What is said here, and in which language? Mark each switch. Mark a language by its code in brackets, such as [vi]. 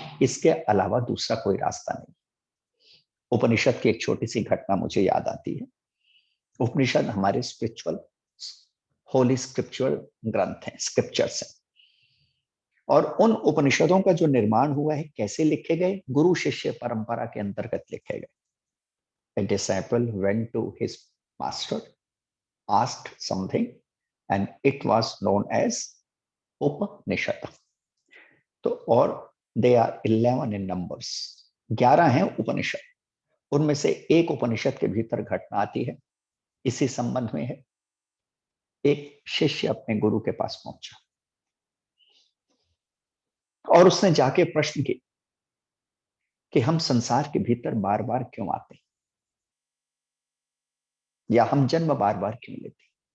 [hi] इसके अलावा दूसरा कोई रास्ता नहीं। उपनिषद की एक छोटी सी घटना मुझे याद आती है। उपनिषद हमारे स्पिरिचुअल, होली स्क्रिप्चुअल ग्रंथ हैं, स्क्रिप्चर्स हैं। और उन उपनिषदों का जो निर्माण हुआ है, कैसे लिखे गए? गुरु शिष्य परंपरा के अंतर्गत लिखे गए। [en] A disciple went to his master, asked something, and it was known as Upanishad. [hi] तो और [en] they are 11 in numbers, [hi] 11 हैं उपनिषद। उनमें से एक उपनिषद के भीतर घटना आती है, इसी संबंध में है। एक शिष्य अपने गुरु के पास पहुंचा और उसने जाके प्रश्न किया कि हम संसार के भीतर बार बार क्यों आते हैं, या हम जन्म बार बार क्यों लेते हैं?